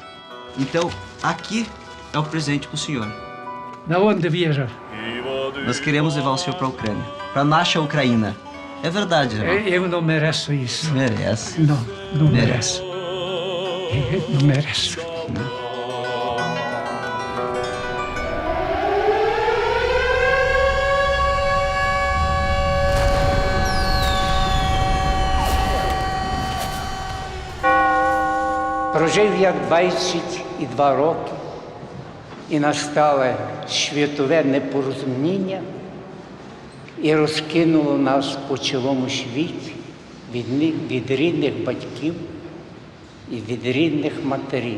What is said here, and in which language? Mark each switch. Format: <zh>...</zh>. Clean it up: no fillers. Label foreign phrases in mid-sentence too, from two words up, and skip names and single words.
<pt>Então, aqui é o presente para o senhor. Da onde viajar? Nós queremos levar o senhor para a Ucrânia, para a nossa Ucrânia. É verdade, irmão. Eu não mereço isso. Merece. Não mereço. Não mereço.</pt> <uk>Прожив я 22 роки, і настало світове непорозуміння, і розкинуло нас по цілому світі від рідних батьків і від рідних матерів.</uk>